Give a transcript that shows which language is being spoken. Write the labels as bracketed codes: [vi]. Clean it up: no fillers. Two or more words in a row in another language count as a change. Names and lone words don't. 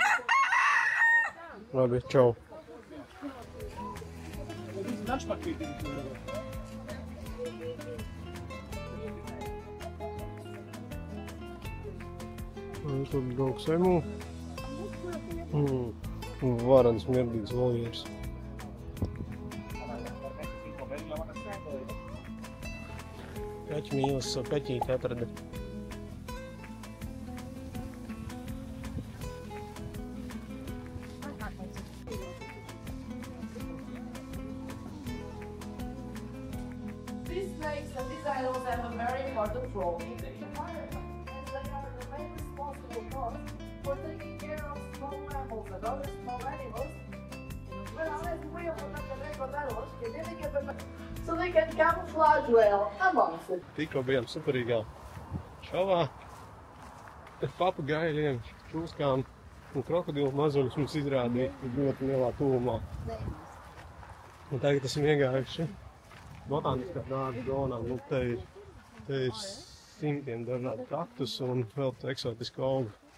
[lv] Labi, čau. Tur brauks emu. Varans mirdīgs voljers. Kaķi mīlas savu kaķīti atrada. [en] These snakes and these animals have a very important role in the environment, and they are the main responsible cause for taking care of small mammals and other small animals. So they can camouflage well amongst it. [lv] Tikko bijām superīgā šovā. Papagaļiem, čūskām un krokodilu mazuļus mums izrādīja ļoti lielā tuvumā. Un tagad esam iegājuši botāniskā dārza zonā. Nu, te ir simtiem dažādu kaktusu un vēl eksotisku augu.